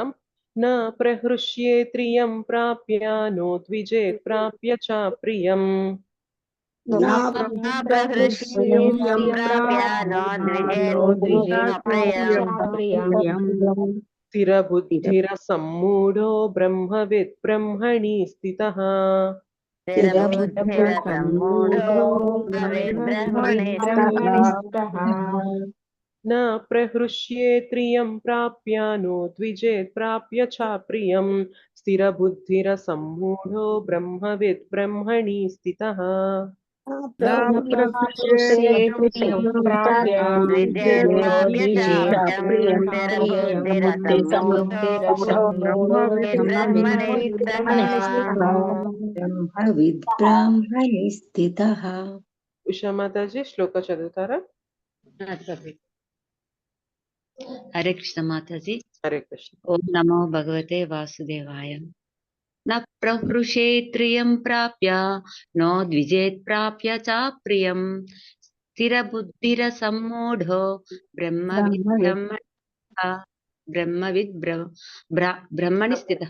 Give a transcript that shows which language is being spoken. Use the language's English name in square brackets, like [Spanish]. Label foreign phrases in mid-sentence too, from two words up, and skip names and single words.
[Sanskrit] నా ప్రహృష్యేత్రియం ప్రాప్య నో ద్విజేత్ ప్రాప్య చ ప్రియం నా ప్రహృష్యం సంప్రాప్య నోద్విజేత్ప్రాప్యం స్థిరబుద్ధిరసమ్మూఢో బ్రహ్మవిద్ బ్రహ్మణి స్థితః స్థిరబుద్ధిరసమ్మూఢో బ్రహ్మణి స్థితః न प्रहृष्येत्रियं प्राप्य नोद्विजेत् प्राप्य च प्रियं स्थिरबुद्धिरसम्मूढो ब्रह्मविद् ब्रह्मणि स्थितः బ్రహ్మణి స్థితః. [Telugu] ఉషా మాతాజీ శ్లోక చదువుతారా? హరే కృష్ణ మాతాజీ. హరే కృష్ణ. [Sanskrit] ఓం నమో భగవతే వాసుదేవాయ. న ప్రహృషేత్రియం ప్రాప్య నో ద్విజేత్ ప్రాప్య చ ప్రియం స్థిరబుద్ధిరసమ్మూఢో బ్రహ్మవిద్ బ్రహ్మణి స్థితః.